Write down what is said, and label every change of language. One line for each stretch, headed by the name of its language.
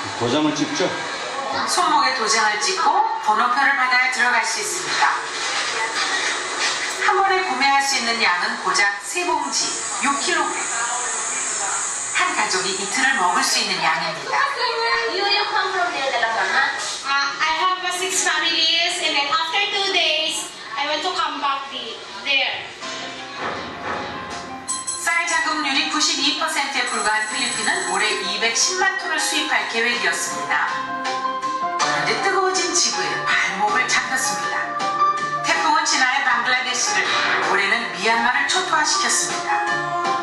Korean: 도장을 찍죠? 손목에 도장을 찍고 번호표를 받아야 들어갈 수 있습니다. 한 번에 구매할 수 있는 양은 고작 3봉지 6kg. 한 가족이 이틀을 먹을 수 있는 양입니다.
English: You come from there
Filipino: talaga,
English: ha? I have 6 families, and then after 2 days, I want to come back there.
Korean: 쌀 자급률이 92%에 불과한 필리핀은 올해 210만 톤을 수입할 계획이었습니다. 그런데 뜨거워진 지구에 발목을 잡혔습니다. 태풍은 지난해 방글라데시를, 올해는 미얀마를 초토화시켰습니다.